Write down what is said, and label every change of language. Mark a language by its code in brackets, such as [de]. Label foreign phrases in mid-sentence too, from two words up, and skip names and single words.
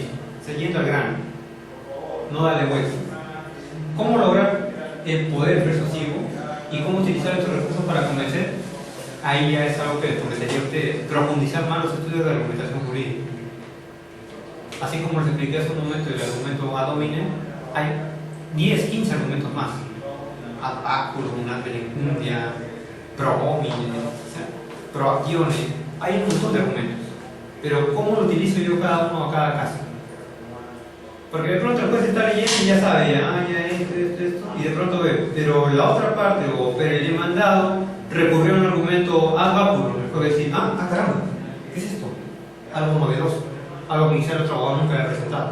[es] Yendo al grano. No darle vuelta. ¿Cómo lograr el poder persuasivo? ¿Y cómo utilizar estos recursos para convencer? Ahí ya es algo que les convencería a ustedes. Profundizar más los estudios de argumentación jurídica. Así como les expliqué hace un momento el argumento [la] ad hominem, [es] hay 10, 15 argumentos más. [la] Ad baculum, ad beneguntia, pro hominem, pro actione. [es] Hay un montón de argumentos. Pero ¿cómo lo utilizo yo cada uno a cada caso? Porque de pronto el juez está leyendo y ya sabe, ya esto, y de pronto ve. Pero la otra parte, pero el demandado recurrió a un argumento [la] ad baculum. [es] El juez va a decir, caramba, ¿qué es esto? Algo novedoso, algo que quizá el otro abogado nunca había presentado.